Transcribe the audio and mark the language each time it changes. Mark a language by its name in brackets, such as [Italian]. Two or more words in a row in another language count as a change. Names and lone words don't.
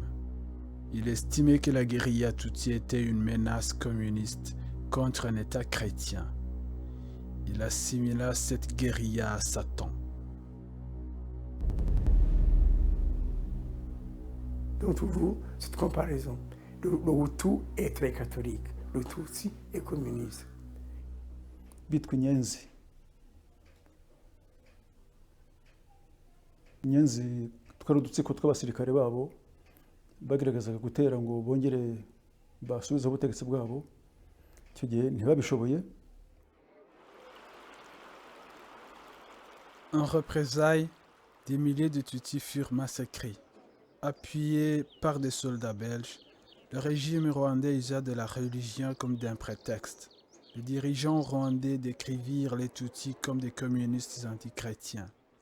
[French] Il estimait que la guérilla Tutsi était une menace communiste contre un État chrétien. Il assimila cette guérilla à Satan. Donc toujours cette comparaison. Le Hutu est très catholique, le Tutsi est communiste. [Kinyarwanda] Bitwa inyenzi. Inyenzi twari udutsiko tw'abasirikare babo bagaragazaga gutera ngo bongere basubize ubutegetsi bwabo. Icyo gihe ntibabishoboye. [French] En représailles, des milliers de Tutsis furent massacrés. Appuyés par des soldats belges, le régime rwandais usa de la religion comme d'un prétexte. Les dirigeants rwandais décrivirent les Tutsis comme des communistes antichrétiens.